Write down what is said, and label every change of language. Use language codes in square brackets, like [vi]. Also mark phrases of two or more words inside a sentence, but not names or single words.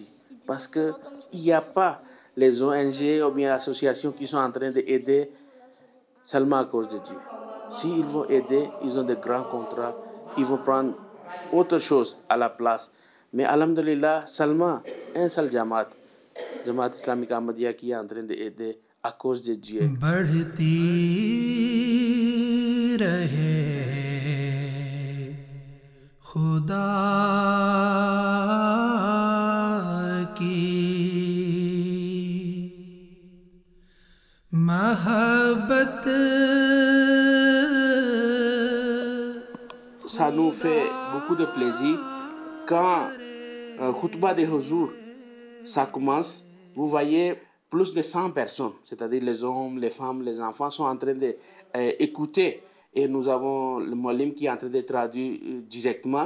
[fr] Parce qu'il n'y a pas les ONG ou bien associations qui sont en train d'aider seulement à cause de Dieu. S'ils vont aider, ils ont de grands contrats, ils vont prendre autre chose à la place. Mais alhamdulillah, seulement un seul Jamaat islamique Ahmadiyya qui est en train d'aider à cause de Dieu. [ur] بڑھتی رہے خدا کی محبت. [fr] Ça nous nous fait beaucoup de plaisir quand Khutbah de Huzour, ça commence, vous voyez plus de 100 personnes, c'est-à-dire les hommes, les femmes, les enfants sont en train d'écouter et nous avons le Moualim qui est en train de traduire directement.